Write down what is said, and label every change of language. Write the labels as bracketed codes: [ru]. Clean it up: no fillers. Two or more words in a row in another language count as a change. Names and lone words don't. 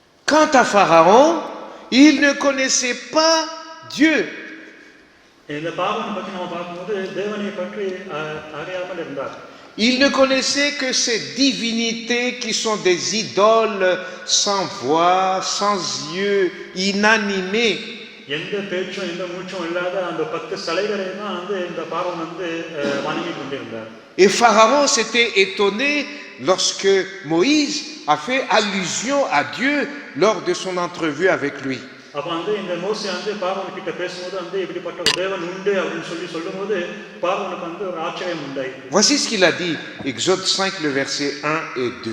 [fr] Quant à Pharaon, il ne connaissait pas Dieu. [ta] இந்த பார்வோனை பற்றி நம்ம பார்க்கும்போது தேவனை பற்றி அறியாமல் இருந்தார். [fr] Il ne connaissait que ces divinités qui sont des idoles sans voix, sans yeux, inanimées. [ta] எந்த பேச்சும் எந்த மூச்சும் இல்லாத அந்த 10 சிலைகளை தான் இந்த பார்வோன் வணங்கி கொண்டிருந்தார். [fr] Et Pharaon s'était étonné lorsque Moïse a fait allusion à Dieu lors de son entrevue avec lui. [ta] அப்ப இந்த மோசே பார்வோன் கிட்ட பேசும்போது இப்படிப்பட்ட ஒரு தேவன் உண்டு அப்படின்னு சொல்லும்போது பார்வோனுக்கு ஒரு ஆச்சரியம் உண்டாயிற்று. [fr] Voici ce qu'il a dit, Exode 5, le verset 1 et 2.